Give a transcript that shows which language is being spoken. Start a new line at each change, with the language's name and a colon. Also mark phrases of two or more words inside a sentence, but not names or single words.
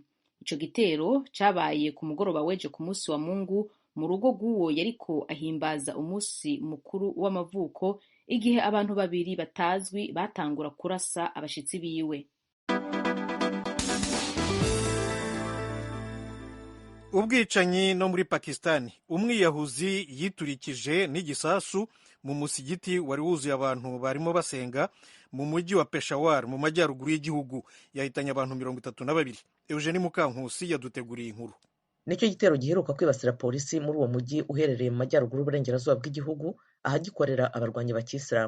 Rundi: Ico gitero cabaye ku mugoroba weje ku munsi wa Mungu mu rugo rw'uwo yariko ahimbaza umunsi mukuru w'amavuko, igihe abantu 2 batazwi batangura kurasa abashitsi biwe.
Kinyarwanda: Ubwicanyi no muri Pakistani, umwiyahuzi yiturikije n'igisasu mu musigiti wari wuzuye abantu barimo basenga mu mujyi wa Peshawar mu majyaruguru y'igihugu, yahitanye abantu 32. Eugenie Mukankusi yaduteguriye inkuru. Nicyo gitero giheruka kwibasira polisi muri uwo mujyi uherereye mu majyaruguru y'uburengerazuba bw'igihugu, ahagikorera abarwanyi ba Kisilamu.